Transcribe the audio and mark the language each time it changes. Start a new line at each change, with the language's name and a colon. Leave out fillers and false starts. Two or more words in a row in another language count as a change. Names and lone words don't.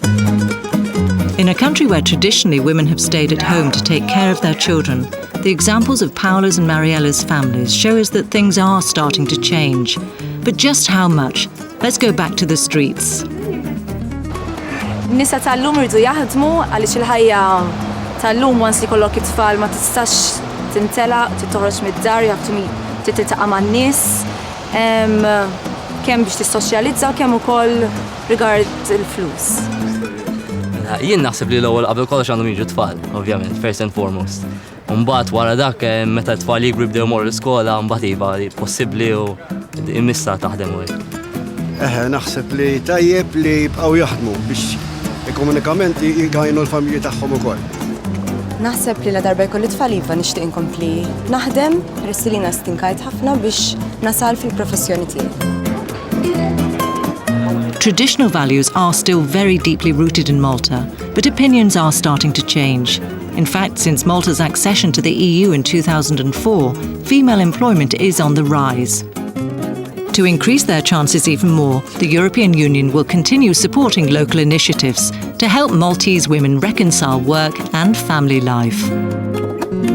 English: In a country where traditionally women have stayed at home to take care of their children, the examples of Paula's and Mariella's families show us that things are starting to change. But just how much? Let's go back to the streets.
Maltese: Nisa tal-lum irdu jaħdmu għaliex il-ħajja tal-lum wans li kollok it-tfal ma tistax tintela, titoħroġ mid-dar, titiltaqa' man-nies, kemm biex tissoċjalizza u kemm ukoll rigard il-flus. Jien naħseb li l-ewwel qabel kollox għandhom jiġu tfal, ovvjament,
English: first and foremost.
Maltese: Mbagħad wara dak meta t-tfal jikbru jibdew imorru l-iskola, mbagħad iva possibbli u immissa taħdem u hekk. Naħseb li tajjeb li jibqgħu jaħdmu biex ekonomikament jgħinu l-familji tagħhom ukoll. Naħseb li la darba jkolli tfal iva nixtieq inkompli naħdem peress li stinkajt ħafna biex nasal fil-professjoni tiegħi.
English: Traditional values are still very deeply rooted in Malta, but opinions are starting to change. In fact, since Malta's accession to the EU in 2004, female employment is on the rise. To increase their chances even more, the European Union will continue supporting local initiatives to help Maltese women reconcile work and family life.